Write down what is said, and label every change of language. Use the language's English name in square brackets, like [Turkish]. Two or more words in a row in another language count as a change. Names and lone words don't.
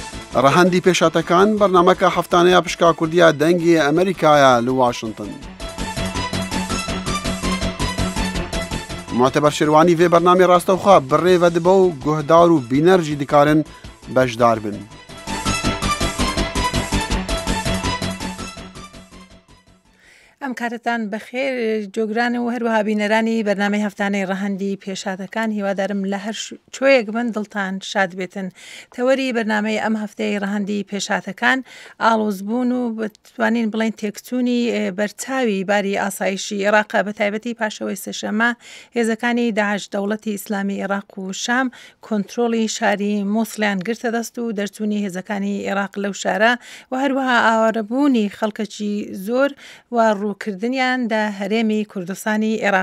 [Central Kurdish] ڕەهەندی پێشاتەکان بەرنامەکە هەفتانەیە پشکا کوردیە دەنگی ئەمریکایە لە واشنگتن. [Kurdish] معتبر شێروانی vê bernamê rastewxwe bi rê ve dibe û guhdar û bîner jî dikarin bejdar bin. [Central Kurdish] ئەم کاتتان بەخێر جۆگران و هەروەها بینەرانی بەرنامەی هەفتانەی ڕەهەندی پێشاتەکان هیوادارم لە هەر کوێیەک بن دڵتان شاد بێتن. تەوەری بەرنامەی ئەم هەفتەی ڕەهەندی پێشاتەکان ئاڵۆزبوون و بتوانین بڵین تێکچوونی بەرچاوی باری ئاسایشی عێراق بە تایبەتی پاشەوەی سەشەمە هێزەکانی داعش دەوڵەتی ئیسلامی عێراق و شام کۆنتڕۆڵی شاری مۆسڵیان گرتە دەست و دەرچوونی هێزەکانی عێراق لەو شارە و هەروەها ئاوارەبوونی خەڵکەکی زۆر و ڕووکردنیان دا هەرێمی کوردستانی عێراق.